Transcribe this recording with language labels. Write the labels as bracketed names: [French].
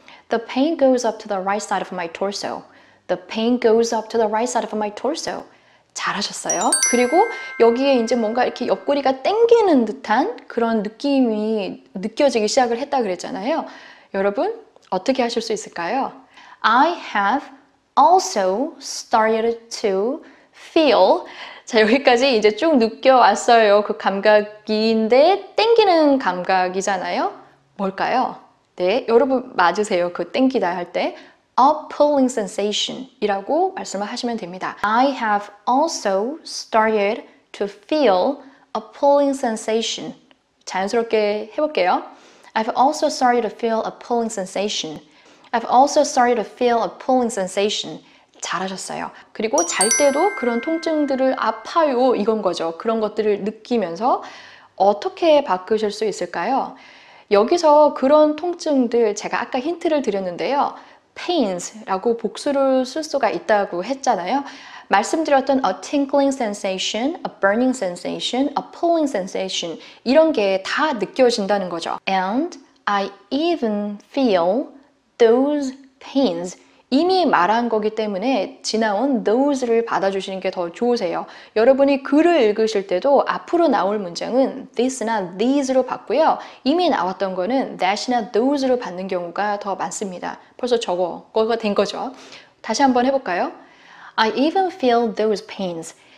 [English] The pain goes up to the right side of my torso. The pain goes up to the right side of my torso. [Korean] 잘하셨어요. 그리고 여기에 이제 뭔가 이렇게 옆구리가 땡기는 듯한 그런 느낌이 느껴지기 시작을 했다 그랬잖아요. 여러분 어떻게 하실 수 있을까요? [English] I have also started to feel [Korean] 자 여기까지 이제 쭉 느껴왔어요. 그 감각인데 땡기는 감각이잖아요. 뭘까요? 네, 여러분 맞으세요. 그 땡기다 할 때 [English] a pulling sensation [Korean] 이라고 말씀을 하시면 됩니다. [English] I have also started to feel a pulling sensation. [Korean] 자연스럽게 해볼게요. [English] I've also started to feel a pulling sensation. I've also started to feel a pulling sensation. [Korean] 잘하셨어요. 그리고 잘 때도 그런 통증들을 아파요 이건 거죠. 그런 것들을 느끼면서 어떻게 바꾸실 수 있을까요? 여기서 그런 통증들 제가 아까 힌트를 드렸는데요. pains라고 복수를 쓸 수가 있다고 했잖아요. 말씀드렸던 [English] a tingling sensation, a burning sensation, a pulling sensation [Korean] 이런 게 다 느껴진다는 거죠. [English] And I even feel those pains [Korean] 이미 말한 거기 때문에 지나온 those를 받아주시는 게 더 좋으세요. 여러분이 글을 읽으실 때도 앞으로 나올 문장은 this나 these로 받고요. 이미 나왔던 거는 that이나 those로 받는 경우가 더 많습니다. 벌써 저거가 된 거죠. 다시 한번 해볼까요? [English] I even feel those pains.